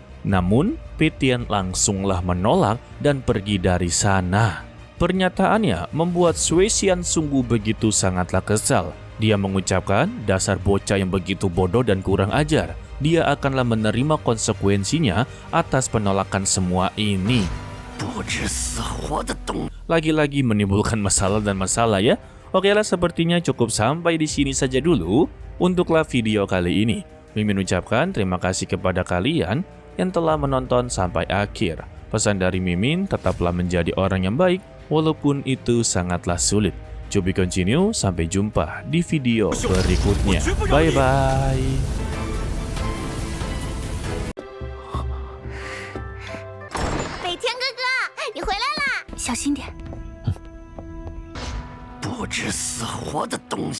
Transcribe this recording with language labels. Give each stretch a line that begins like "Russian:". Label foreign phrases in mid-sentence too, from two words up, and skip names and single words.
Indonesian: Namun, Petin langsunglah menolak dan pergi dari sana. Pernyataannya membuat Sui Xian sungguh begitu sangatlah kesal. Dia mengucapkan, dasar bocah yang begitu bodoh dan kurang ajar. Dia akanlah menerima konsekuensinya atas penolakan semua ini.
Chinese: 不知死活的东。
Indonesian: Lagi-lagi menimbulkan masalah dan masalah ya. Oke lah, sepertinya cukup sampai di sini saja dulu untuklah video kali ini. Mimin ucapkan terima kasih kepada kalian yang telah menonton sampai akhir. Pesan dari Mimin, tetaplah menjadi orang yang baik walaupun itu sangatlah sulit.
English: To be continue,
Indonesian: sampai jumpa di video berikutnya. Bye-bye.
Chinese: 北天哥哥，你回来啦！小心点。不知死活的东西。